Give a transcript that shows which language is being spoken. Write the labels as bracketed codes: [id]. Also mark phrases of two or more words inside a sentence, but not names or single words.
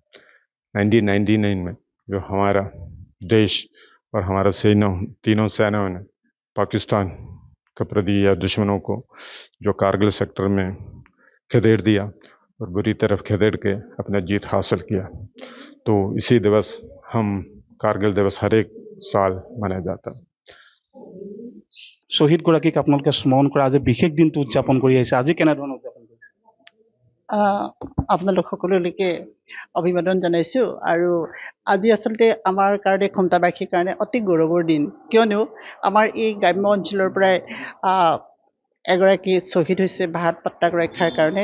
[hi] 1999 में जो हमारा देश और हमारा तीनों सेनाओं ने पाकिस्तान के प्रति या दुश्मनों को जो कारगिल सेक्टर में खदेड़ दिया और बुरी तरफ खदेड़ के अपना जीत हासिल किया। तो इसी दिवस हम कारगिल दिवस हर एक साल मनाया जाता है। [as] শ্বহীদগৰাকীক আপোনালোকে স্মৰণ কৰা আজি বিশেষ দিনটো উদযাপন কৰি আহিছে, আজি কেনেধৰণৰ উদযাপন কৰিছে? আপোনালোক সকলোলৈকে অভিবাদন জনাইছোঁ। আৰু আজি আচলতে আমাৰ কাৰণে ক্ষমতাবাসীৰ কাৰণে অতি গৌৰৱৰ দিন, কিয়নো আমাৰ এই গ্ৰাম্য অঞ্চলৰ পৰাই এগৰাকী শ্বহীদ হৈছে ভাৰত মাতাক ৰক্ষাৰ কাৰণে।